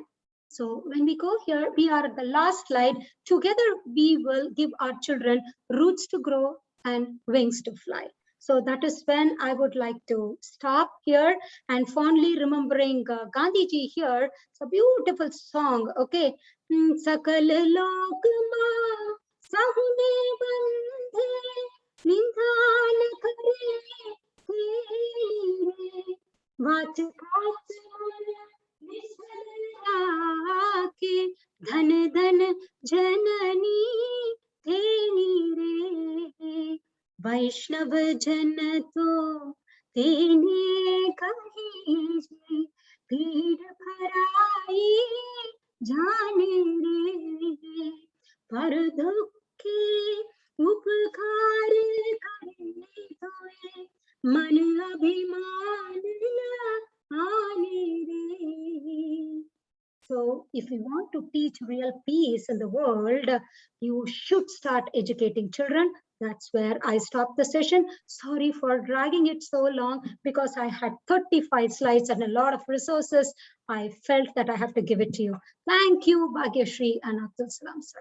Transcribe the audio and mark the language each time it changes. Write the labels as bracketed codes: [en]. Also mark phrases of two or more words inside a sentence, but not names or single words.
[en] So when we go here, we are at the last slide. Together, we will give our children roots to grow and wings to fly. So that is when I would like to stop here, and fondly remembering Gandhiji here. It's a beautiful song. [gu] Okay. સકળ લોક મા સહુને બંદે નિંદન કરે તેરે વાત કાટ કે ધન ધન જનની તેની રે વૈષ્ણવ જન તો તેને કહી પીડ ભરાઈ જાને રે પર દુખી ઉપકાર કરે તોએ મન અભિમાન ન આને રે. [en] So if you want to teach real peace in the world, you should start educating children. That's where I stopped the session. Sorry for dragging it so long because I had 35 slides and a lot of resources. I felt that I have to give it to you. Thank you, Bhagyashri and Abdul Salam, sir.